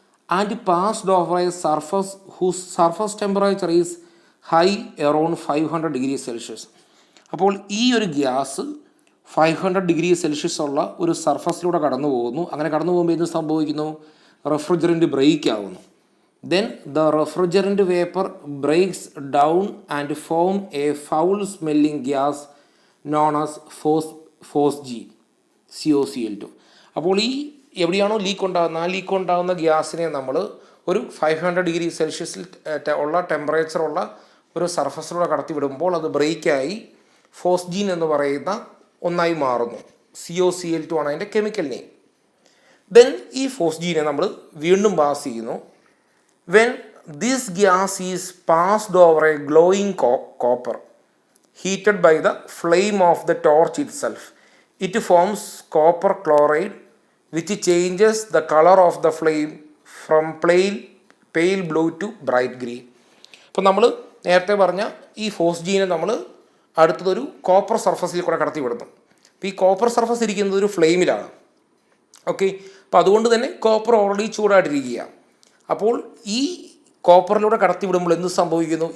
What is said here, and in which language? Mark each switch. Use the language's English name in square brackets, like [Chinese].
[English] And passed over a surface whose surface temperature is high around 500 degree Celsius. [Malayalam] അപ്പോൾ ഈ ഒരു gas 500 degree Celsius ഉള്ള ഒരു സർഫസിലൂടെ കടന്നു പോകുന്നു. അങ്ങനെ കടന്നു പോകുമ്പോൾ എന്ത് സംഭവിക്കുന്നു? റെഫ്രിജറൻറ്റ് ബ്രേക്ക് ആവുന്നു. [English] Then the refrigerant vapor breaks down and form a foul smelling gas known as FOSG, COCl2. [Malayalam] അപ്പോൾ ഈ എവിടെയാണോ ലീക്ക് ഉണ്ടാകുന്നത് ആ ലീക്ക് ഉണ്ടാകുന്ന ഗ്യാസിനെ നമ്മൾ ഒരു 500 ഡിഗ്രി സെൽഷ്യസിൽ ഉള്ള ടെമ്പറേച്ചറുള്ള ഒരു സർഫസിലൂടെ കടത്തി വിടുമ്പോൾ അത് ബ്രേക്കായി ഫോസ്ജീൻ എന്ന് പറയുന്ന ഒന്നായി മാറുന്നു. COCl2 ആണ് അതിൻ്റെ കെമിക്കൽ നെയിം. ദെൻ ഈ ഫോസ്ജീനെ നമ്മൾ വീണ്ടും പാസ് ചെയ്യുന്നു. [English] When this gas is passed over a glowing copper heated by the flame of the torch itself, it forms copper chloride which changes the color of the flame from pale blue to bright green. [Malayalam] അപ്പോൾ നമ്മൾ നേരത്തെ പറഞ്ഞ ഈ ഫോസ്ജീനെ നമ്മൾ അടുത്തതൊരു copper സർഫസിൽ കൂടെ കടത്തി വിടുന്നു. അപ്പോൾ ഈ കോപ്പർ സർഫസ് ഇരിക്കുന്നത് ഒരു ഫ്ലെയിമിലാണ്. ഓക്കെ, അപ്പോൾ അതുകൊണ്ട് തന്നെ കോപ്പർ ഓൾറെഡി ചൂടായിട്ടിരിക്കുക. അപ്പോൾ ഈ കോപ്പറിലൂടെ കടത്തി വിടുമ്പോൾ എന്ത് സംഭവിക്കുന്നു?